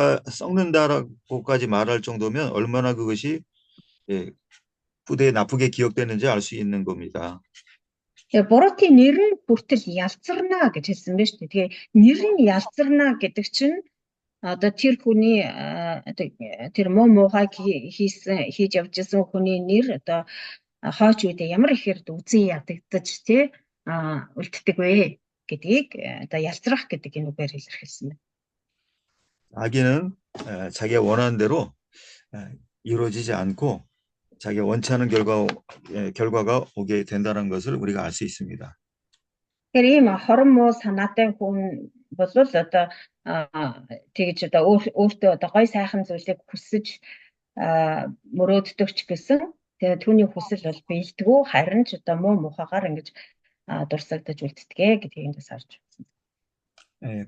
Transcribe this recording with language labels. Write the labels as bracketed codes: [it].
[ko] 썩는다라고까지 말할 정도면 얼마나 그것이 후대에 나쁘게 기억되는지 알 수 있는 겁니다. [mn] Буруутын нэр нь хүртэл ялцарна гэж хэлсэн байна шүү дээ. Тэгээ нэр нь ялцарна гэдэг чинь одоо тэр хүний тэр муухай хийж явж исэн хүний нэр одоо хойч үедээ ямар ихээр үзий ядагдаж үлддэг вэ гэдгийг одоо ялцрах гэдэг энэ үгээр илэрхийлсэн байна. [ko] 악인은 자기가 원하는 대로 이루어지지 않고 자기가 원치 않은 결과가 오게 된다는 것을 우리가 알 수 있습니다. [mn] Тэгэхээр ийм хорон муу санаатай хүн бол одоо тэгж одоо өөртөө одоо гой сайхан зүйлийг хүсэж мөрөөддөг ч гэсэн тэгээ түүний хүсэл бол биелдэггүй харин ч одоо муу мухагаар ингэж дурсагдаж үлддэгэ гэдгийг эндээс харж байна.